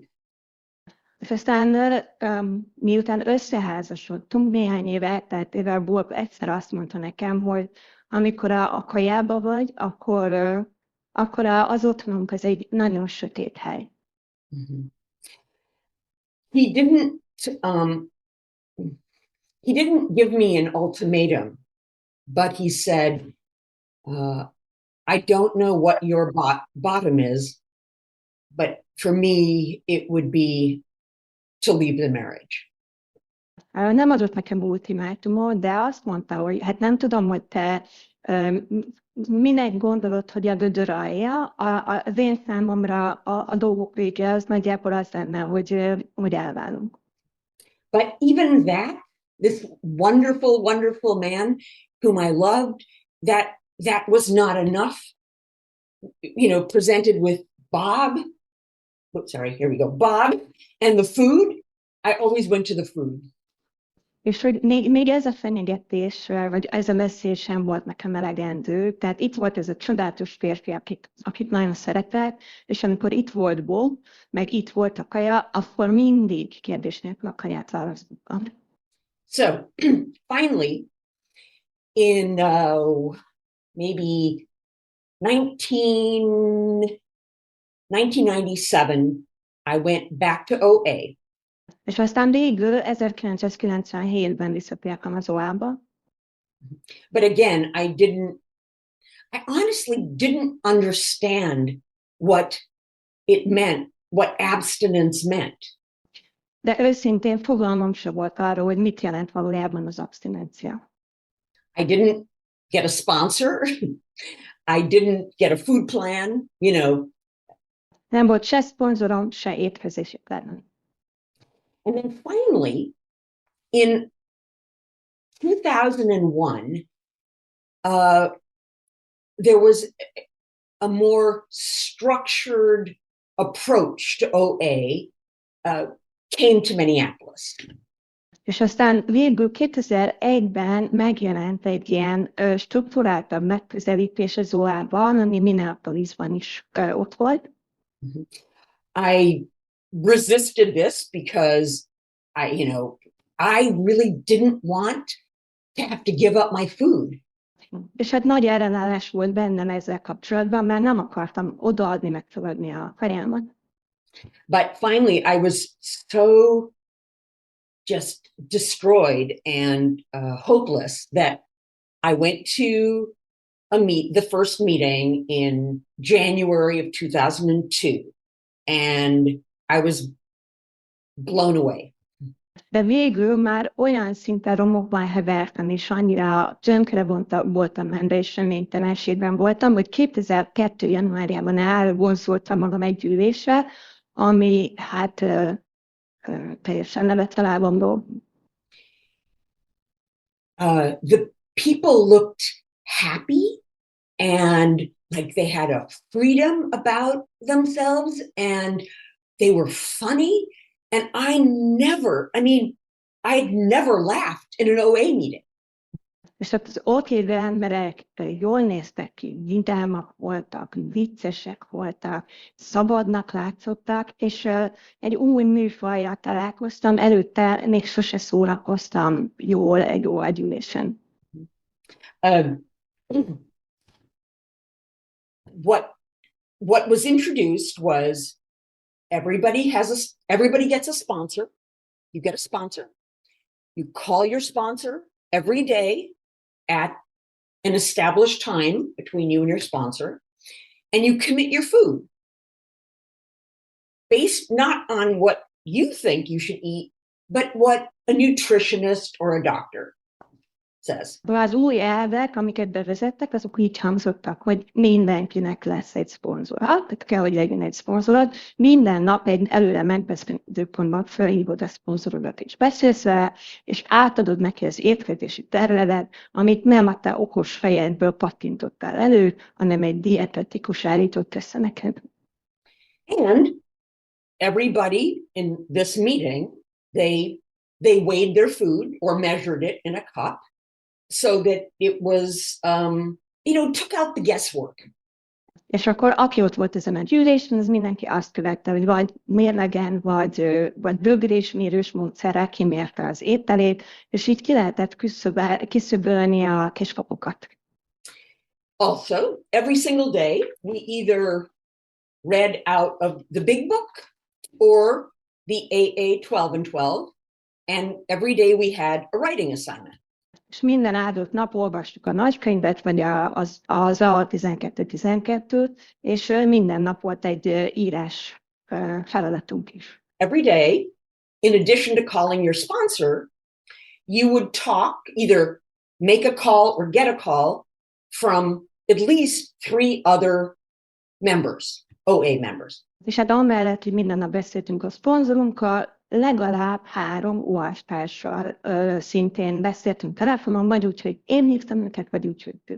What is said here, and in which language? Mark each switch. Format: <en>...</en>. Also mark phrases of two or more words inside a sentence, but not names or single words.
<hu>És aztán miután összeházasodtunk néhány éve, tehát éve Bob egyszer azt mondta nekem, hogy amikor a kajába vagy, akkor az otthonunk az egy nagyon sötét hely. Mm-hmm.</hu> <en>He didn't give me an ultimatum, but he said, I don't know what your bottom is, but for me, it would be to leave the marriage.</en> <hu>Nem adott nekem ultimátumot, de azt mondta, hogy hát nem tudom, hogy te minek gondolod, hogy a gödör alja, az én számomra a dolgok vége az nagyjából az lenne, hogy elválunk.</hu> <en>But even that, this wonderful, wonderful man whom I loved, that was not enough, presented with Bob. Oops, sorry, here we go. Bob and the food. I always went to the food.</en> <hu>És hogy még ez a fenyegetés, vagy ez a messzés sem volt nekem elegendő. Tehát itt volt ez a csodálatos férfi, akit nagyon szeretett, és amikor itt volt Bob, meg itt volt a kaja, akkor mindig kérdés nélkül a kaját választottam.</hu> <en>So, finally, in maybe 1997, I went back to OA.</en> <hu>És aztán végül 1997-ben visszatértem az OA-ba.</hu> <en>But again, I honestly didn't understand what it meant, what abstinence meant.</en> <hu>De őszintén fogalmam sem volt arról, hogy mit jelent valójában az abstinencia.</hu> <en>I didn't get a sponsor. I didn't get a food plan,</en> <hu>Nem volt se szponzorom, se étkezési plánom.</hu> <en>And then finally, in 2001, there was a more structured approach to OA came to Minneapolis.</en> <hu>És aztán végül 2001-ben megjelent egy ilyen struktúráltabb megközelítés az OA-ban, ami Minneapolisban is ott volt.</hu> <en>I resisted this because I really didn't want to have to give up my food.</en> <hu>És hát nagy ellenállás volt bennem ezzel kapcsolatban, mert nem akartam odaadni, megfogadni a kajámat.</hu> <en>But finally, I was so just destroyed and hopeless that I went to the first meeting in January of 2002, and I was blown away.</en> <hu>De végül már olyan szinten romokban hevertem, és annyira tönkre voltam benne, és reménytelenségben voltam, hogy 2002. januárjában elvonzoltam magam egy gyűlésre, ami hát teljesen levett a lábamról.</hu> <en>The people looked happy and like they had a freedom about themselves and they were funny. And I'd never laughed in an OA meeting.</en> <hu>És az ott lévő emberek jól néztek ki, vidámak voltak, viccesek voltak, szabadnak látszottak, és egy új műfajjal találkoztam, előtte még sose szórakoztam jól egy OA gyűlésen.</hu> <en>What was introduced was everybody gets a sponsor. You get a sponsor. You call your sponsor every day at an established time between you and your sponsor, and you commit your food based not on what you think you should eat, but what a nutritionist or a doctor says.</en> <hu>Az új elvek, amiket bevezettek, azok így hangzottak, hogy mindenkinek lesz egy szponzor. Tehát kell, hogy legyen egy szponzorod. Minden nap egy előre megbeszélt időpontban felhívod a szponzorodat, és beszélsz vele, és átadod neki az étkezési tervedet, amit nem a te okos fejedből pattintottál elő, hanem egy dietetikus állított össze neked.</hu> <en>And everybody in this meeting, they weighed their food or measured it in a cup, so that it was, took out the guesswork.</en> <hu>És akkor aki ott volt ezen a gyűlésen, az mindenki azt követte, hogy vagy mérlegen, vagy bögrésmérős módszerrel kimérte az ételét, és így ki lehetett kiszöbölni a kiskapukat.</hu> <en>Also, every single day, we either read out of the big book or the AA 12 and 12, and every day we had a writing assignment.</en> <hu>És minden áldott nap olvastuk a nagykönyvet, vagy az A12-12-t, és minden nap volt egy írás feladatunk is.</hu> <en>Every day, in addition to calling your sponsor, you would talk, either make a call or get a call from at least 3 other members, OA members.</en> <hu>És hát amellett, hogy minden nap beszéltünk a szponzorunkkal, legalább 3 OA-társal szintén beszéltünk telefonon, vagy úgy, hogy én hívtam őket, vagy úgy, hogy ők.</hu>